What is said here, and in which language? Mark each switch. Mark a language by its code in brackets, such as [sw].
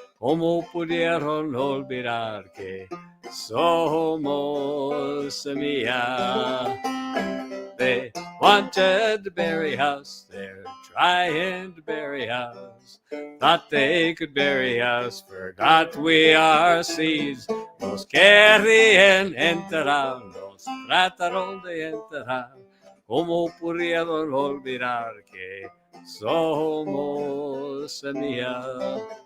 [es] ¿Cómo pudieron olvidar que somos semilla? [en] They wanted to bury us, they're trying to bury us. Thought they could bury us, forgot we are seeds. [es] Nos querían enterrar, nos trataron de enterrar. ¿Cómo pudieron olvidar que somos semilla?